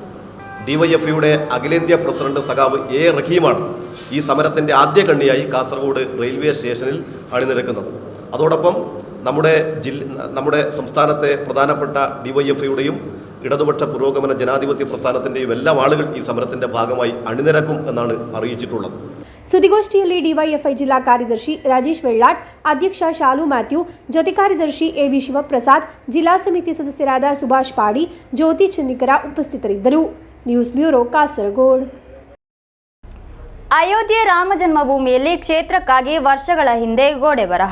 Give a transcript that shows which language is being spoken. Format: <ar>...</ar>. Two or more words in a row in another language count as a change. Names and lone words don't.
<ml>ഡിവൈഎഫ്ഐയുടെ അഖിലേന്ത്യാ പ്രസിഡന്റ് സഖാവ് എ റഹീമാണ് ഈ സമരത്തിൻ്റെ ആദ്യ കണ്ണിയായി കാസർഗോഡ് റെയിൽവേ സ്റ്റേഷനിൽ അണിനിരക്കുന്നത്. അതോടൊപ്പം നമ്മുടെ സംസ്ഥാനത്തെ പ്രധാനപ്പെട്ട ഡിവൈഎഫ്ഐയുടെയും ഇടതുപക്ഷ പുരോഗമന ജനാധിപത്യ പ്രസ്ഥാനത്തിൻ്റെയും എല്ലാ ആളുകൾ ഈ സമരത്തിൻ്റെ ഭാഗമായി അണിനിരക്കും എന്നാണ് അറിയിച്ചിട്ടുള്ളത്.</ml> <kn>ಸುದ್ದಿಗೋಷ್ಠಿಯಲ್ಲಿ ಡಿವೈಎಫ್ಐ ಜಿಲ್ಲಾ ಕಾರ್ಯದರ್ಶಿ ರಾಜೇಶ್ ವೆಳ್ಳಾಟ್, ಅಧ್ಯಕ್ಷ ಶಾಲು ಮ್ಯಾಥ್ಯೂ, ಜೊತೆ ಕಾರ್ಯದರ್ಶಿ ಎವಿ ಶಿವಪ್ರಸಾದ್, ಜಿಲ್ಲಾ ಸಮಿತಿ ಸದಸ್ಯರಾದ ಸುಭಾಷ್ ಪಾಡಿ, ಜ್ಯೋತಿ ಚನ್ನಿಕರ ಉಪಸ್ಥಿತರಿದ್ದರು. ನ್ಯೂಸ್ ಬ್ಯೂರೋ, ಕಾಸರಗೋಡು. ಅಯೋಧ್ಯೆ ರಾಮ ಜನ್ಮಭೂಮಿಯಲ್ಲಿ ಕ್ಷೇತ್ರಕ್ಕಾಗಿ ವರ್ಷಗಳ ಹಿಂದೆ ಗೋಡೆ ಬರಹ.</kn>